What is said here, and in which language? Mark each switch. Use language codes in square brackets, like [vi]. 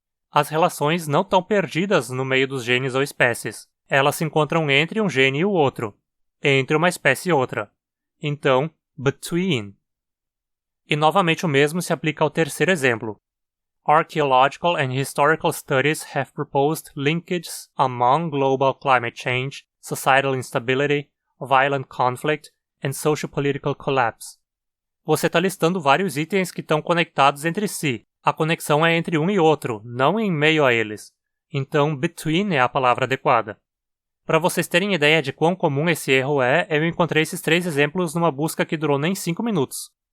[pt] As relações não estão perdidas no meio dos genes ou espécies. Elas se encontram entre um gene e o outro, entre uma espécie e outra. Então, between. E novamente o mesmo se aplica ao terceiro exemplo. [en] Archaeological and historical studies have proposed linkages among global climate change, societal instability, violent conflict, and socio-political collapse. [pt] Você está listando vários itens que estão conectados entre si. A conexão é entre um e outro, não em meio a eles. Então, between é a palavra adequada. Para vocês terem ideia de quão comum esse erro é, eu encontrei esses 3 exemplos numa busca que durou nem 5 minutos.